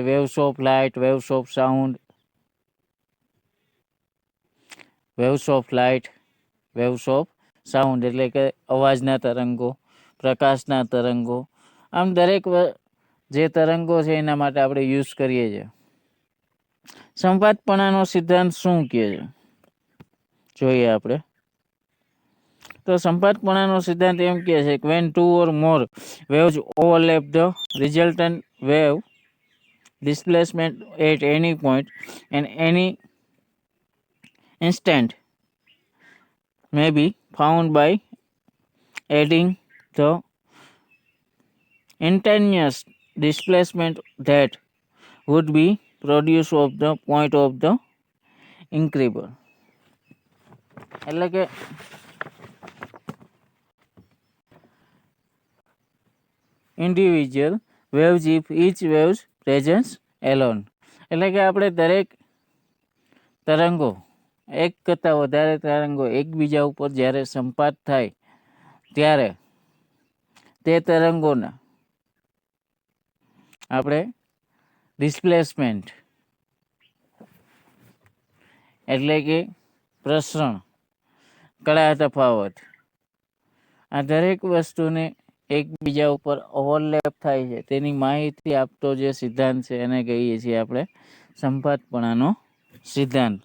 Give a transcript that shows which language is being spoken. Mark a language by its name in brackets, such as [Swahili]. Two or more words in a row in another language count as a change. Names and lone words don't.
[English] waves of light, waves of sound, waves of light, waves of sound [Gujarati] એટલે કે અવાજના તરંગો, પ્રકાશના તરંગો, આમ દરેક જે તરંગો છે એના માટે આપણે યુઝ કરીએ છીએ. સંપાતપણાનો સિદ્ધાંત શું કહે છે જોઈએ આપણે. તો સંપાતપણાનો સિદ્ધાંત એમ કહે છે કે [English] when two or more waves overlap, the resultant wave displacement at any point and any instant may be found by adding the instantaneous displacement that would be produced of the point of the increment. [Gujarati] એટલે કે [English] individual waves if each waves presence alone. [Gujarati] એટલે કે આપણે દરેક તરંગો, એક કરતાં વધારે તરંગો એકબીજા ઉપર જ્યારે સંપાત થાય ત્યારે તે તરંગોના આપણે ડિસ્પ્લેસમેન્ટ એટલે કે પ્રસરણ, કળા તફાવત, આ દરેક વસ્તુને એકબીજા ઉપર ઓવરલેપ થાય છે તેની માહિતી આપતો જે સિદ્ધાંત છે એને કહીએ છીએ આપણે સંપાતપણાનો સિદ્ધાંત.